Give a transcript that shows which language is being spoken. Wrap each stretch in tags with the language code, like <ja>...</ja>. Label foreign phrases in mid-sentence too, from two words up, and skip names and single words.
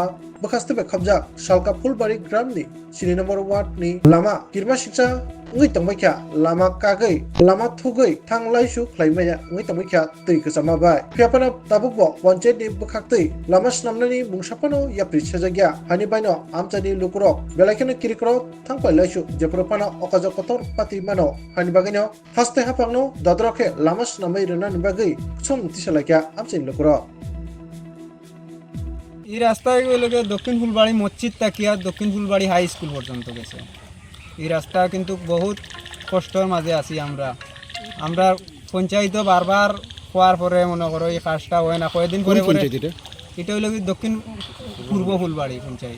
<trp>bakaste be khabja salka fulbari gramni sini number ward ni lama kirma siksa ngi tangmakya lama kagai lama thugai thanglaisu khlaimaya ngi tangmakya tui kasama bai phiapana tabuk bo panchayat ni bakhaktui lamas namnani bungsapano yapri chajagya hani baino amchani lukurok belakena kirikrok thangpai laisu jepropana okajo kotor pati mano hani bagino haste hapangno dadroke lamas namai rena nibagai som tisalakya amchani lukurok</trp> <bn>এই রাস্তায় গেলে দক্ষিণ ফুলবাড়ি মসজিদ তাকিয়া দক্ষিণ ফুলবাড়ি হাই স্কুল পর্যন্ত গেছে। এই রাস্তা কিন্তু বহুত কষ্টর মাঝে আছি আমরা পঞ্চায়েত বারবার হওয়ার পরে মনে করো এই কাজটা হয় না কয়েকদিন পরে পরে এটা হইল কি দক্ষিণ পূর্ব ফুলবাড়ি পঞ্চায়েত।</bn>